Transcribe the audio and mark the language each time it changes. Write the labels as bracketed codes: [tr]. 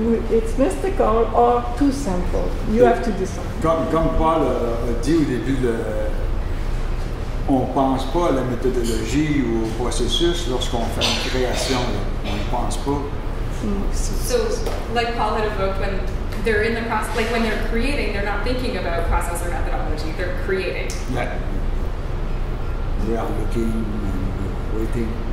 [en] It's mystical or too simple. You have to decide. [fr] Comme Paul a dit au début, on ne pense pas à la méthodologie ou au processus lorsqu'on fait une création. On ne pense pas. [en] So, like Paul had evoked, when they're in the process, like when they're creating, they're not thinking about process or methodology. They're creating. Yeah. We are looking and waiting.